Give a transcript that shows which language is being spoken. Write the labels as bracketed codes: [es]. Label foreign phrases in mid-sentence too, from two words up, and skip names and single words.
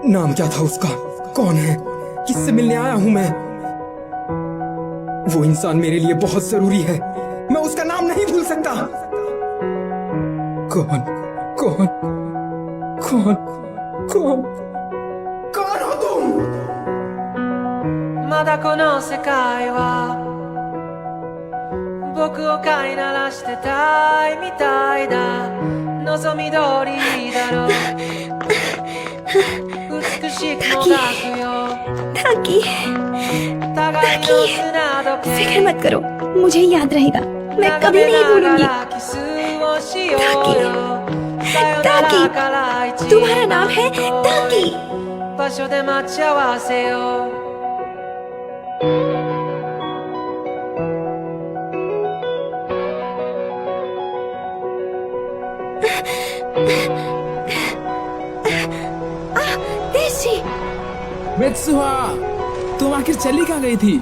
[hi] नाम क्या था उसका? कौन है? किससे मिलने आया हूं मैं? वो इंसान मेरे लिए बहुत जरूरी है। मैं उसका नाम नहीं भूल सकता। कौन कौन कौन कौन कौन हो तुम? [ja] まだこの世界は僕を飼いならしてたいみたいだ望み通りだろう美しくもがくよ [hi] ताकि फिक्र मत करो, मुझे याद रहेगा, मैं कभी नहीं भूलूंगी। ताकि तुम्हारा नाम है ताकि। [ja] 場所で待ち合わせよう [hi] मित्सुहा, तुम आखिर चली कहाँ गई थी?